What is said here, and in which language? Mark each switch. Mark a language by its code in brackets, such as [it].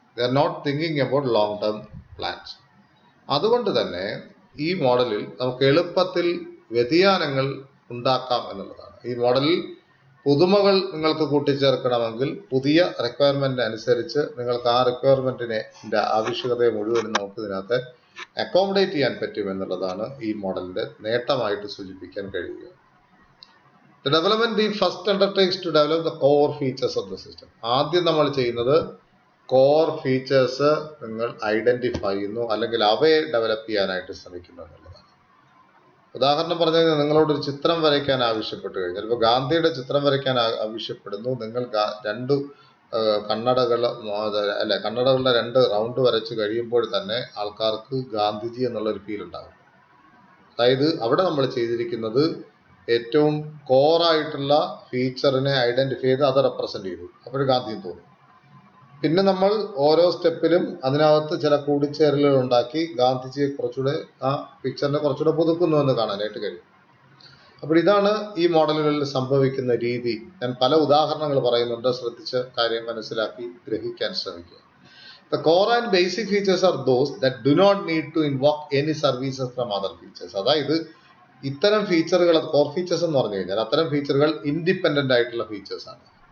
[en] They are not thinking about long term plans. [ml] അതുകൊണ്ട് തന്നെ ഈ മോഡലിൽ നമുക്ക് എളുപ്പത്തിൽ വ്യതിയാനങ്ങൾ ഉണ്ടാക്കാം എന്നുള്ളതാണ്. ഈ മോഡലിൽ പുതുമകൾ നിങ്ങൾക്ക് കൂട്ടിച്ചേർക്കണമെങ്കിൽ പുതിയ റിക്വയർമെന്റ് അനുസരിച്ച് നിങ്ങൾക്ക് ആ റിക്വയർമെന്റിനെ ആവശ്യകതയെ മുഴുവനും നമുക്ക് ഇതിനകത്ത് അക്കോമഡേറ്റ് ചെയ്യാൻ പറ്റും എന്നുള്ളതാണ് ഈ മോഡലിന്റെ നേട്ടമായിട്ട് സൂചിപ്പിക്കാൻ കഴിയുക. [en] The development team first undertakes to develop the core features of the system. [ml] ആദ്യം നമ്മൾ ചെയ്യുന്നത് കോർ ഫീച്ചേഴ്സ് നിങ്ങൾ ഐഡന്റിഫൈ ചെയ്യുന്നു, അല്ലെങ്കിൽ അവയെ ഡെവലപ്പ് ചെയ്യാനായിട്ട് ശ്രമിക്കുന്നു എന്നുള്ളതാണ്. ഉദാഹരണം പറഞ്ഞു കഴിഞ്ഞാൽ നിങ്ങളോട് ഒരു ചിത്രം വരയ്ക്കാൻ ആവശ്യപ്പെട്ടു കഴിഞ്ഞാൽ, ഇപ്പോൾ ഗാന്ധിയുടെ ചിത്രം വരയ്ക്കാൻ ആവശ്യപ്പെടുന്നു, നിങ്ങൾ രണ്ട് കണ്ണടകളുടെ 2 റൗണ്ട് വരച്ച് കഴിയുമ്പോൾ തന്നെ ആൾക്കാർക്ക് ഗാന്ധിജി എന്നുള്ളൊരു ഫീൽ ഉണ്ടാകും. അതായത് അവിടെ നമ്മൾ ചെയ്തിരിക്കുന്നത് ഏറ്റവും കോറായിട്ടുള്ള ഫീച്ചറിനെ ഐഡന്റിഫൈ ചെയ്ത് അത് റെപ്രസെന്റ് ചെയ്തു, അപ്പോൾ ഗാന്ധിയും തോന്നി. പിന്നെ നമ്മൾ ഓരോ സ്റ്റെപ്പിലും അതിനകത്ത് ചില കൂടിച്ചേരലുകൾ ഉണ്ടാക്കി ഗാന്ധിജിയെ കുറച്ചുകൂടെ ആ പിക്ചറിനെ കുറച്ചുകൂടെ പുതുക്കുന്നു എന്ന് കാണാനായിട്ട് കഴിയും. അപ്പോൾ ഇതാണ് ഈ മോഡലുകളിൽ സംഭവിക്കുന്ന രീതി. ഞാൻ പല ഉദാഹരണങ്ങൾ പറയുന്നുണ്ട്, ശ്രദ്ധിച്ച് കാര്യം മനസ്സിലാക്കി ഗ്രഹിക്കാൻ ശ്രമിക്കുക. [en] The core and basic features are those that do not need to invoke any services from other features. [ml] അതായത് ഇത്തരം ഫീച്ചറുകൾ, കോർ ഫീച്ചേഴ്സ് എന്ന് പറഞ്ഞു കഴിഞ്ഞാൽ അത്തരം ഫീച്ചറുകൾ ഇൻഡിപെൻഡന്റ് ആയിട്ടുള്ള ഫീച്ചേഴ്സ് ആണ്.